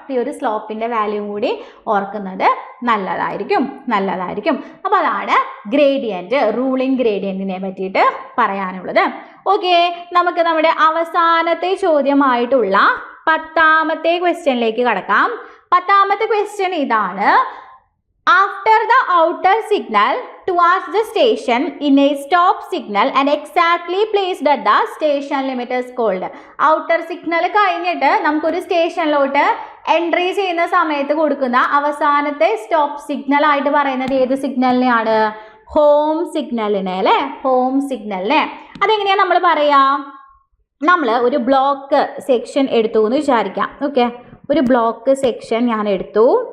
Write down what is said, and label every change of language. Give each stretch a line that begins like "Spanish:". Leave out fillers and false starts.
Malayalam: ഈ ഒരു സ്ലോപ്പിൻ്റെ വാല്യൂ കൂടി ഓർക്കുന്നത് നല്ലതായിരിക്കും. അപ്പോൾ അതാണ് ഗ്രേഡിയൻറ്റ്, റൂളിംഗ് ഗ്രേഡിയൻറ്റിനെ പറ്റിയിട്ട് പറയാനുള്ളത്. ഓക്കെ, നമുക്ക് നമ്മുടെ അവസാനത്തെ ചോദ്യമായിട്ടുള്ള 10ാമത്തെ ക്വസ്റ്റ്യനിലേക്ക് കടക്കാം. 10ാമത്തെ ക്വസ്റ്റ്യൻ ഇതാണ്.
English: After the outer signal towards the station in a stop signal and exactly placed at the station limit is called.
Malayalam: Outer signal കഴിഞ്ഞിട്ട് നമുക്കൊരു സ്റ്റേഷനിലോട്ട് എൻട്രി ചെയ്യുന്ന സമയത്ത് കൊടുക്കുന്ന അവസാനത്തെ സ്റ്റോപ്പ് സിഗ്നൽ ആയിട്ട് പറയുന്നത് ഏത് സിഗ്നലിനെയാണ്? ഹോം സിഗ്നലിനെ അല്ലേ, ഹോം സിഗ്നലിനെ. അതെങ്ങനെയാണ് നമ്മൾ പറയാം? നമ്മൾ ഒരു ബ്ലോക്ക് സെക്ഷൻ എടുത്തു എന്ന് വിചാരിക്കാം. ഓക്കെ, ഒരു ബ്ലോക്ക് സെക്ഷൻ ഞാൻ എടുത്തു.